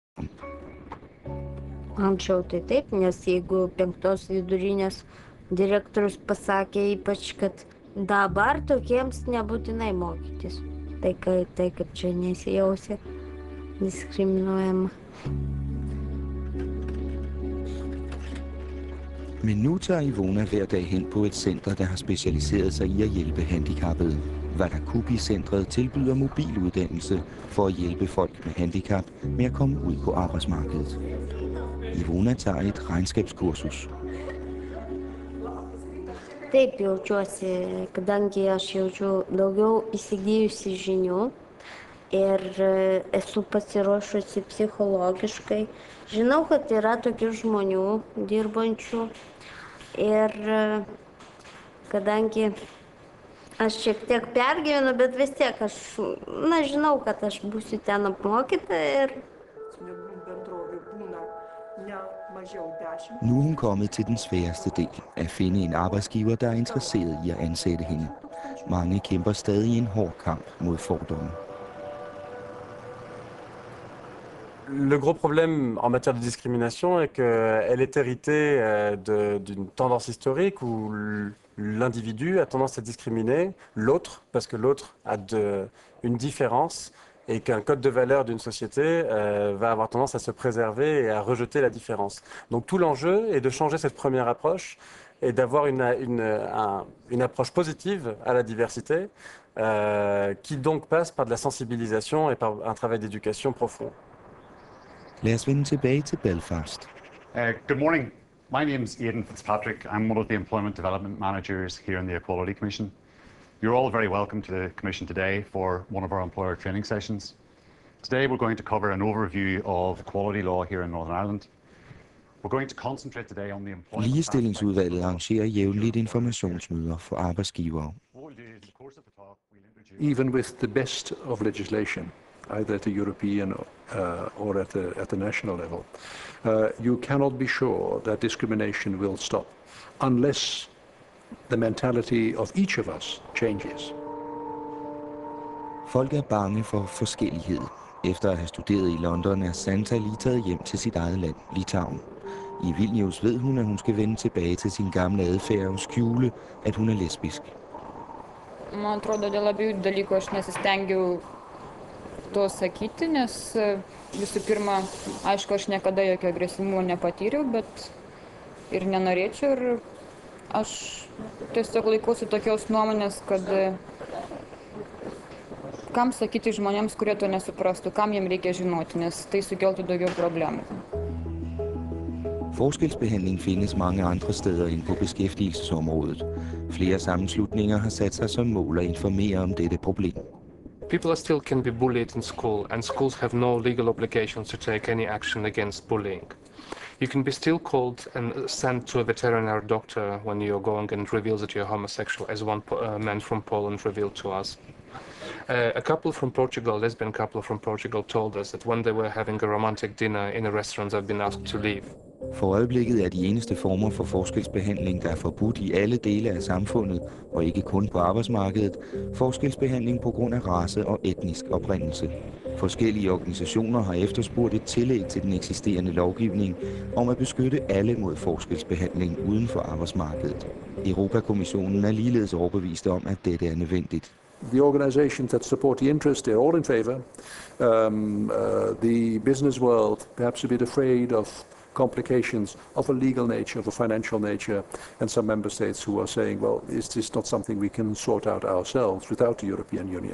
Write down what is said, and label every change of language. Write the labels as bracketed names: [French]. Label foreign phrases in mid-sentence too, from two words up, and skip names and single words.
[Lithuanian] Anksčiau tai taip, nes jeigu 5 vidurinės direktorius pasakė ypač, kad dabar tokiems nebūtinai mokytis. Tai kad čia nesijausia diskriminuojama. [Danish] Men nu tager Ivona hver dag hen på et center, der har specialiseret sig i at hjælpe handicappede. Vatakupi-centret tilbyder mobiluddannelse for at hjælpe folk med handicap med at komme ud på arbejdsmarkedet. Ivona tager et regnskabskursus. [Lithuanian] Taip jaučiuosi, kadangi aš jaučiu daugiau įsigijusi žinių ir esu pasiruošusi psichologiškai. Žinau, kad yra tokių žmonių dirbančių ir kadangi aš šiek tiek pergyvenu, bet vis tiek aš, žinau, kad aš būsiu ten apmokyta ir... [Danish] Nu er hun kommet til den sværeste del, at finde en arbejdsgiver, der er interesseret i at ansætte hende. Mange kæmper stadig en hård kamp mod fordomme. [French] Le gros problème en matière de discrimination est qu'elle est héritée d'une tendance historique où l'individu a tendance à discriminer l'autre parce que l'autre a une différence et qu'un code de valeur d'une société va avoir tendance à se préserver et à rejeter la différence. Donc tout l'enjeu est de changer cette première approche et d'avoir une approche positive à la diversité qui donc passe par de la sensibilisation et par un travail d'éducation profond. [Danish] Lad os vende tilbage til Belfast. [English] Good morning. My name's Aidan Fitzpatrick. I'm one of the Employment Development Managers here in the Equality Commission. You're all very welcome to the Commission today for one of our employer training sessions. Today we're going to cover an overview of equality law here in Northern Ireland. We're going to concentrate today on the employment... [Danish] Ligestillingsudvalget arrangerer jævnligt informationsmøder for arbejdsgivere. [English] Even with the best of legislation, either at the European or at the national level, you cannot be sure that discrimination will stop unless the mentality of each of us changes. [Danish] Folk er bange for forskellighed. Efter at have studeret i London er Santa lige taget hjem til sit eget land, Litauen. I Vilnius ved hun, at hun skal vende tilbage til sin gamle adfærd og skjule, at hun er lesbisk. [Lithuanian] Man atrodo, dėl abiejų dalykų aš nesistengiau to sakyti, nes visų pirma, aišku, aš niekada jokio agresyvumo nepatyriau, bet ir nenorėčiau. Ir aš tiesiog laikausi tokios nuomonės, kad kam sakyti žmonėms, kurie to nesuprastų, kam jiem reikia žinoti, nes tai sukeltų daugiau problemų. [Danish] Forskelsbehandling findes mange andre steder end på beskæftigelsesområdet. Flere sammenslutninger har sat sig som mål at informere om dette problem. [English] People still can be bullied in school, and schools have no legal obligations to take any action against bullying. You can be still called and sent to a veterinary doctor when you're going and reveals that you're homosexual, as one man from Poland revealed to us. A couple from Portugal, lesbian couple from Portugal, told us that when they were having a romantic dinner in a restaurant, they've been asked to leave. [Danish] For øjeblikket er de eneste former for forskelsbehandling, der er forbudt i alle dele af samfundet, og ikke kun på arbejdsmarkedet, forskelsbehandling på grund af race og etnisk oprindelse. Forskellige organisationer har efterspurgt et tillæg til den eksisterende lovgivning om at beskytte alle mod forskelsbehandling uden for arbejdsmarkedet. Europakommissionen er ligeledes overbevist om, at dette er nødvendigt. [English] The organizations that support the interest, they're all in favor. The business world, perhaps a bit afraid of complications of a legal nature, of a financial nature, and some member states who are saying, well, is this not something we can sort out ourselves without the European Union?